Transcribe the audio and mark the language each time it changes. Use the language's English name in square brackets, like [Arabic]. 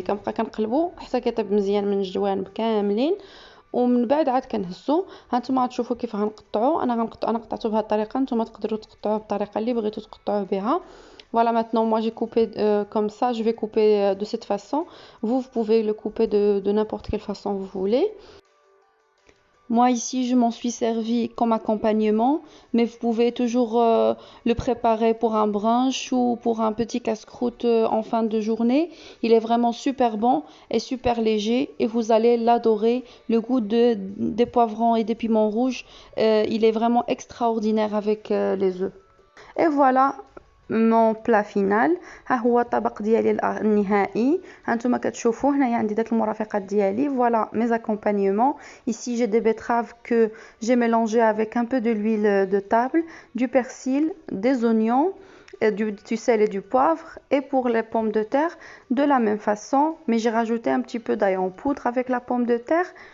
[Arabic] كنبقى كنقلبو حتى كيطيب مزيان من الجوانب كاملين, ومن بعد عاد كنهزو. هانتوما غتشوفوا كيف غنقطعو, انا قطعته بهذه الطريقه, نتوما تقدروا تقطعوه بالطريقه اللي بغيتو تقطعوه بها. [French] Voilà, maintenant moi j'ai coupé comme ça, je vais couper de cette façon. Vous pouvez le couper de n'importe quelle façon vous voulez. Moi ici je m'en suis servi comme accompagnement, mais vous pouvez toujours le préparer pour un brunch ou pour un petit casse-croûte en fin de journée. Il est vraiment super bon et super léger, et vous allez l'adorer. Le goût des poivrons et des piments rouges, il est vraiment extraordinaire avec les œufs. Et voilà mon plat final. [Arabic] ها هو الطبق ديالي النهائي. هانتوما كتشوفوا هنايا عندي داك المرافقات ديالي. [French] Voilà mes accompagnements. Ici j'ai des betteraves que j'ai mélangées avec un peu de l'huile de table, du persil, des oignons, du sel et du poivre. Et pour les pommes de terre, de la même façon, mais j'ai rajouté un petit peu d'ail en poudre avec la pomme de terre.